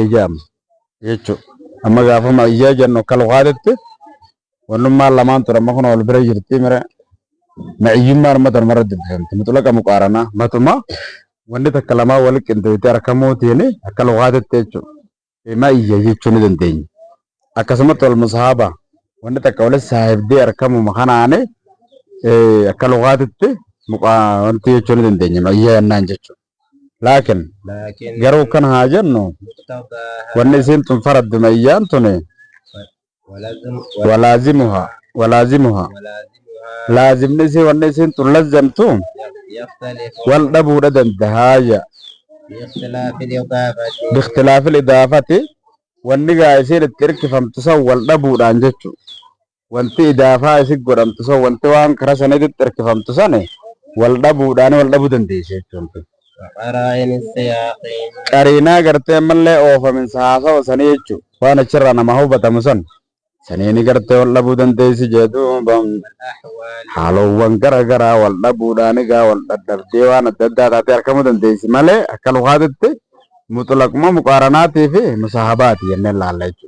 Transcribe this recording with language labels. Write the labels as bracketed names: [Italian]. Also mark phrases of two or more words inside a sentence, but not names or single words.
[Oromo] jedhama jechuudha amma gaafa ma'iyyaa jennu akka luqaatitti wannummaan lamaan ture amma kun wal bira jirti mire ma'iyyummaan ummata marra dubbifamti [Arabic] مطلق مقارنة [Oromo] matuma wanni takka lamaa walitti qindaa'itee harkamuutiin akka luqaatitti jechuudha ma'iyya jechuu ni dandeenya akkasumatti wal musaahaba wanni takka walis saahibdee harkamuma kanaane akka luqaatitti wanti jechuu ni dandeenya ma'iyyaa jennaan jechuudha laakiin [Arabic] لكن [Oromo] garuu kan haa jennu [Arabic] مقتضاها [Oromo] wanni isiin tun faraddu ma'iyyaan tun walaazimuhaa [Arabic] ولازمها [Oromo] laazimni isii wanni isiin tun lazzamtu [Arabic] يختلف [Oromo] wal dhabuudha dandahaaya [Arabic] باختلاف الإضافة باختلاف إضافة [Oromo] wanni gaa isiin itti hirkifamtu san wal dhabuudhaan jechu wanti idaafaa isi godhamtu san wanti waan kara sanitti hirkifamtu san wal dhabuudhaan wal dhabuu dandeesse jechuudha. [Arabic] وقرائن السياق [Oromo] Qariinaa gartee mallee oofaminsa haasawa sanii jechuudha waan achirraa nama hubatamu san saniini gartee wal dhabuu dandeessi jedhuuba [Arabic] والأحوال [Oromo] haalowwan gara garaa wal dhabuudhaan egaa wal dadhabdee waan adda addaa taatee argamuu dandeessi malee akka luqaatitti mutlaquma muqaaranaatii fi musaahabaati jennee ilaalla jechuudha.